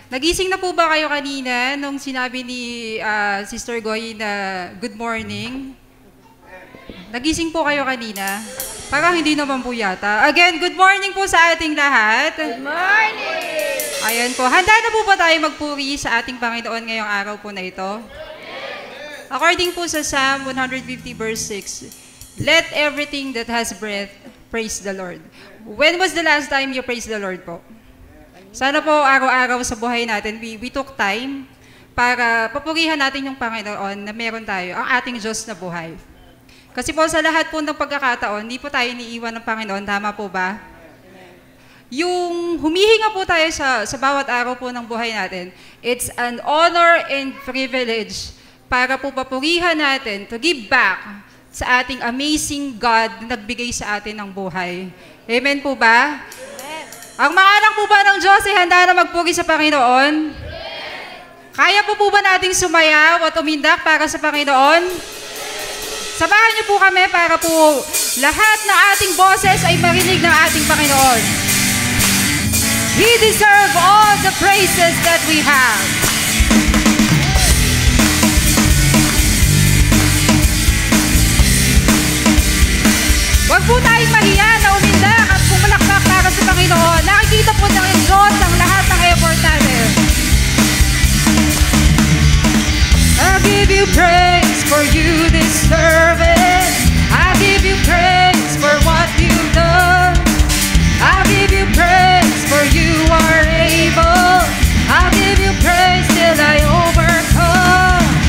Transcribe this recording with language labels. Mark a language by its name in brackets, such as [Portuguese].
[Filipino] Nagising na po ba kayo kanina nung sinabi ni Sister Goy na good morning? Nagising po kayo kanina? Parang hindi naman po yata. Again, good morning po sa ating lahat. [English] Good morning! [Filipino] Ayan po. Handa na po ba tayo magpuri sa ating Panginoon ngayong araw po na ito? According po sa [English] Psalm 150 verse 6, let everything that has breath praise the Lord. When was the last time you praised the Lord [Filipino] po? Sana po araw-araw sa buhay natin, [English] we took time [Filipino] para papurihan natin yung Panginoon na meron tayo, ang ating Diyos na buhay. Kasi po sa lahat po ng pagkakataon, hindi po tayo iniiwan ng Panginoon, tama po ba? Yung humihinga po tayo sa bawat araw po ng buhay natin, [English] it's an honor and privilege [Filipino] para po papurihan natin [English] to give back [Filipino] sa ating [English] amazing God [Filipino] na nagbigay sa atin ng buhay. Amen po ba? Amen. Ang mga anak po ba ng Diyos ay handa na magpuri sa Panginoon? Kaya po ba nating sumayaw at umindak para sa Panginoon? Samahan niyo po kami para po lahat ng ating boses ay marinig ng ating Panginoon. [English] He deserves all the praises that we have. [Filipino] Huwag po tayong mahiya na umindak at pumalakpak para sa Panginoon. Nakikita po ng Diyos ang lahat ng effort natin. [English] I give you praise for you deserve it. I give you praise for what you've done. I give you praise for you are able. I give you praise till I overcome.